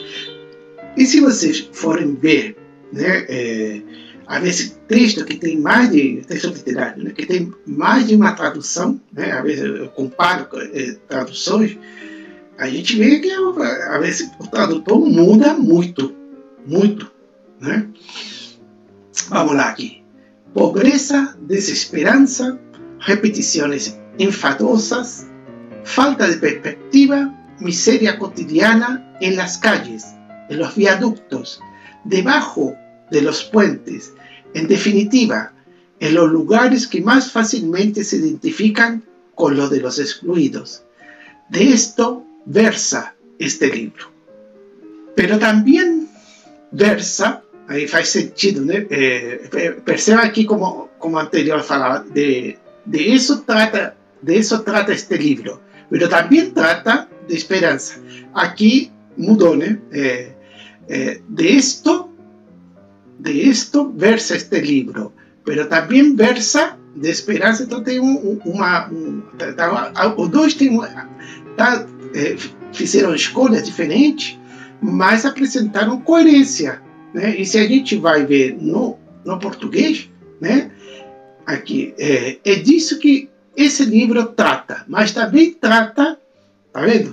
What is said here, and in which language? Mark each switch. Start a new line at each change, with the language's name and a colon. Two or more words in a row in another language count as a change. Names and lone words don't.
Portuguese: E se vocês forem ver, né, às vezes texto que tem mais de texto literário, né, que tem mais de uma tradução, né, às vezes eu comparo traduções, a gente vê que às vezes o tradutor muda muito, né? Vamos lá aqui. Pobreza, desesperança, repetições enfadosas,
Spanish: falta de perspectiva, miseria cotidiana en las calles, en los viaductos, debajo de los puentes, en definitiva, en los lugares que más fácilmente se identifican con los de los excluidos. De esto versa este libro. Pero también versa,
Portuguese: aí faz sentido, né? Perceba aqui como anterior falava,
Spanish: de eso trata este libro, pero también trata de esperanza.
Portuguese: Aqui mudou, né?
Spanish: De esto versa este libro, pero también versa de esperança.
Portuguese: Então tem os dois têm fizeram escolhas diferentes, mas apresentaram coerência, né? E se a gente vai ver no português, né, aqui é disso que esse livro trata, mas também trata, tá vendo?